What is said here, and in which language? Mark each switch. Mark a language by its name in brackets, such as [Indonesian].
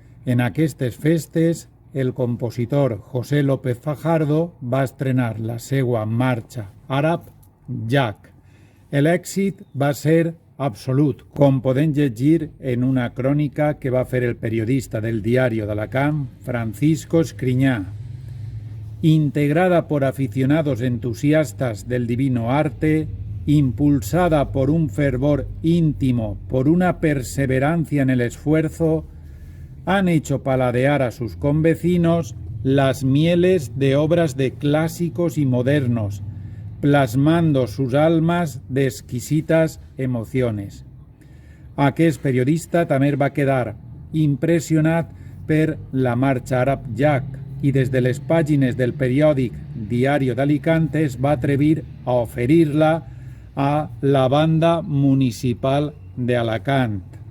[Catalan] En aquestes festes, el compositor José López Fajardo va estrenar la seva marxa àrab Jac. L'èxit va ser absolut, com podem llegir en una crònica que va fer el periodista del Diario d'Alacant, Francisco Escriñá. [Spanish] Integrada por aficionados entusiastas del divino arte, impulsada por un fervor íntimo, por una perseverancia en el esfuerzo, han hecho paladear a sus convecinos las mieles de obras de clásicos y modernos, plasmando sus almas de exquisitas emociones. [Catalan] Aquest periodista també va quedar impressionat per la marxa àrab Jac i des de les pàgines del periòdic Diario d'Alicante es va atrevir a oferir-la a la banda municipal d'Alacant.